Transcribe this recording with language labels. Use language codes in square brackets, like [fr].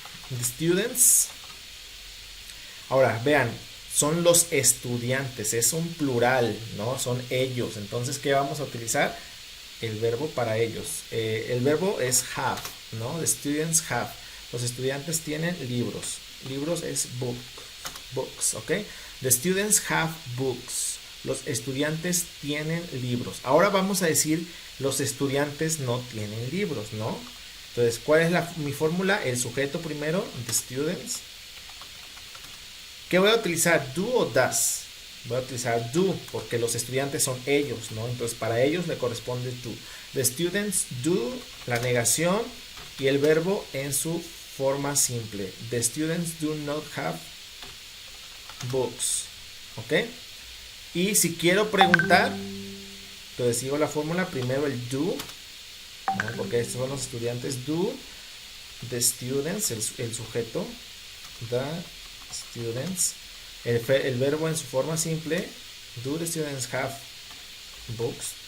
[en] The students. [es] Ahora, vean, son los estudiantes, es un plural, ¿no? Son ellos. Entonces, ¿qué vamos a utilizar? El verbo para ellos. El verbo es have, ¿no? [en] The students have. [es] Los estudiantes tienen libros. Libros es books, ¿ok? [en] The students have books. [es] Los estudiantes tienen libros. Ahora vamos a decir, los estudiantes no tienen libros, ¿no? Entonces, ¿cuál es mi fórmula? El sujeto primero, the students. ¿Qué voy a utilizar? ¿Do o does? Voy a utilizar do porque los estudiantes son ellos, ¿no? Entonces para ellos le corresponde do. [en] The students do, [es] la negación y el verbo en su forma simple. [en] The students do not have books. [es] ¿Ok? Y si quiero preguntar, entonces sigo la fórmula. Primero el do, ¿no? Porque estos son los estudiantes. [en] Do, the students, [es] el sujeto. [en] The students, [es] el verbo en su forma simple. [en] Do the students have books?